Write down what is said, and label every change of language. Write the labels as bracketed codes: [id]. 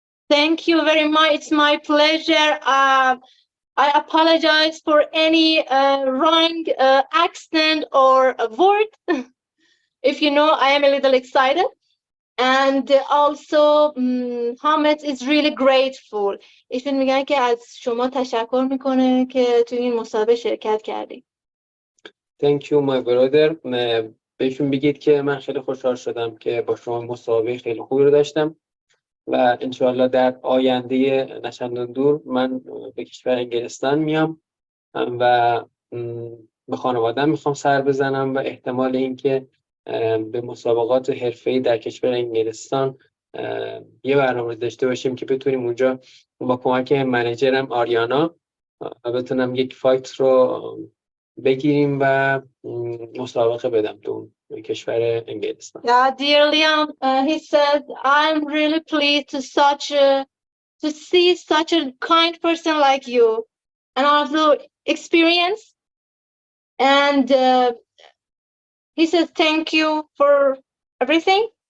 [en] Thank you very much. It's my pleasure. I apologize for any wrong accent or word. If you know, I am a little excited. And also, Hamed is really grateful. [fa] ایشون میگن که از شما تشکر میکنه که توی این مسابقه شرکت کردی. [en] Thank you my brother. [fa] بهشون بگید که من خیلی خوشحال شدم که با شما مسابقه خیلی خوبی رو داشتم و انشاءالله در آینده نچندان دور من به کشور انگلستان میام و به خانواده‌ام میخوام سر بزنم و احتمال اینکه به مسابقات حرفه‌ای در کشور انگلستان یه برنامه داشته باشیم که بتونیم اونجا با کمک منیجرم آریانا بتونم یک فایت رو بگیریم و مسابقه بدم تو کشور انگلستان. [en] Yeah, dear Liam, he said, I'm really pleased to see such a kind person like you. And also, experience. And he says thank you for everything.